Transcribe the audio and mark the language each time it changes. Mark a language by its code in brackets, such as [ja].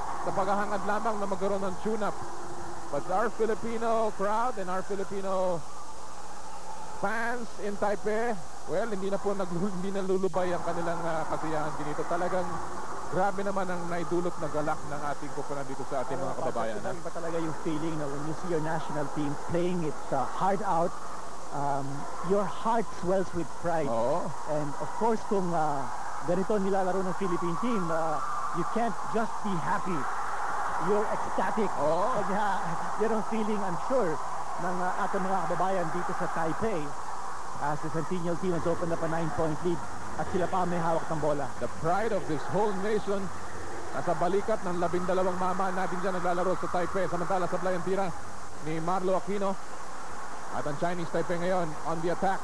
[tl] sa paghahangad lamang na magkaroon ng tune-up. [en] But our Filipino crowd and our Filipino fans in Taipei, well, [tl] hindi na lulubay ang kanilang kasiyahan dito. Talagang grabe naman ang naidulot na galak ng ating koponan dito sa ating mga kababayan. Iba talaga yung feeling na [en] when you see your national team playing it hard out, your heart swells with pride. [tl] Oo. [en] And of course, [tl] kung ganito nilalaro ng [en] Philippine team, you can't just be happy. You're ecstatic. [tl] Oo. Yan ang feeling, [en] I'm sure, [tl] ng ating mga kababayan dito sa Taipei. [en] As the Centennial team has opened up a 9-point lead [tl] at sila pa may hawak ng bola. [en] The pride of this whole nation [tl] nasa balikat ng 12 mama natin dyan naglalaro sa Taipei. Samantala sa play ang tira ni Marlo Aquino. At ang Chinese Taipei ngayon [en] on the attack.